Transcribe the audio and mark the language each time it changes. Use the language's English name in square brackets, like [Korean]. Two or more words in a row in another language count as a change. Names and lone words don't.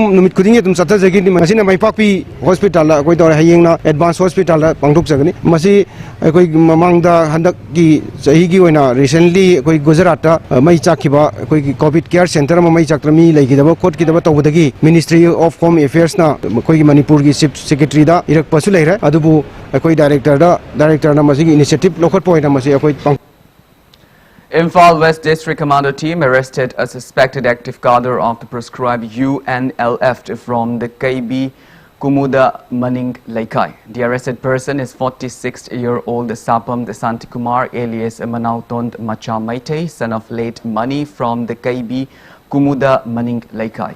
[Manipuri] ꯅꯨꯃꯤꯠ ꯈꯨꯗꯤꯡꯒꯤ ꯑꯗꯨꯝ ꯆꯠꯊꯖꯒꯅꯤ ꯃꯁꯤꯅ ꯃꯩꯄꯥꯛꯄꯤ ꯍꯣꯁꯄꯤꯇꯥꯜꯗ ꯑꯩꯈꯣꯏ ꯇꯧꯔꯦ ꯍꯌꯦꯡꯅ [English] advanced hospital [Manipuri] ꯄꯥꯡꯊꯣꯛꯆꯒꯅꯤ ꯃꯁꯤ ꯑꯩꯈꯣꯏ ꯃꯃꯥꯡꯗ ꯍꯟꯗꯛꯀꯤ ꯆꯍꯤꯒꯤ ꯑꯣꯏꯅ ꯔꯤꯁꯦꯟꯠꯂꯤ ꯑꯩꯈꯣꯏ ꯒꯨꯖꯔꯥꯠꯇ ꯃꯩ ꯆꯥꯛꯈꯤꯕ ꯑꯩꯈꯣꯏꯒꯤ [English] COVID care center [Manipuri] ꯑꯃ ꯃꯩ ꯆꯥꯛꯇꯅ ꯃꯤ ꯂꯩꯈꯤꯗꯕ ꯈꯣꯠꯈꯤꯗꯕ ꯇꯧꯕꯗꯒꯤ [English] Ministry of Home Affairs [Manipuri] ꯑꯩꯈꯣꯏꯒꯤ ꯃꯅꯤꯄꯨꯔꯒꯤ [English] chief secretary [Manipuri] ꯏꯔꯛꯄꯁꯨ ꯂꯩꯔꯦ ꯑꯗꯨꯕꯨ ꯑꯩꯈꯣꯏ ꯗꯥꯏꯔꯦꯛꯇꯔꯅ ꯃꯁꯤꯒꯤ ꯏꯅꯤꯁꯤꯌꯦꯇꯤꯚ ꯂꯧꯈꯠꯄ ꯑꯣꯏꯅ ꯃꯁꯤ ꯑꯩꯈꯣꯏ [English] Imphal West District Commando team arrested a suspected active cadre of the proscribed UNLF from the KB Kumuda Maning Laikai. The arrested person is 46-year-old Sapam Santikumar alias Manauton Macha Maite, son of late Mani from the KB Kumuda Maning Laikai.